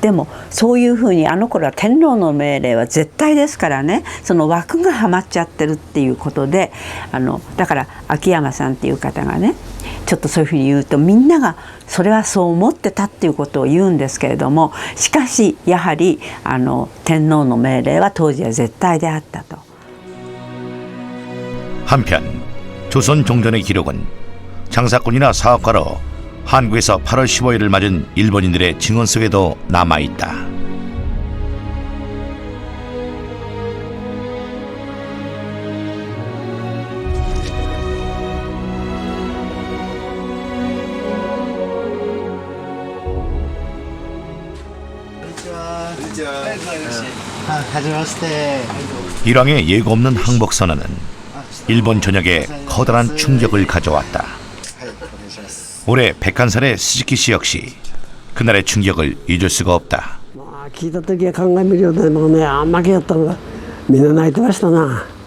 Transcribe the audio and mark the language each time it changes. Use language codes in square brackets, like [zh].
[ja] でもそういうふうに頃は天皇の命令は絶対ですからね、その枠がはまっちゃってるっていうことで、だから秋山さんっていう方がね、ちょっとそういうふうに言うとみんながそれはそう思ってたっていうことを言うんですけれども、しかしやはり天皇の命令は当時は絶対であったと。 [ko] 한편 조선 종전의 기록은 장사꾼이나 사업가로 한국에서 8월 15일을 맞은 일본인들의 증언 속에도 남아있다. 일왕의 예고 없는 항복 선언은 일본 전역에 커다란 충격을 가져왔다. 올해 백한살의 스즈키 씨 역시 그날의 충격을 잊을 수가 없다. [ja] 聞いた時は鑑みるようでもね、あん負けやったのがみんな泣いてましたな。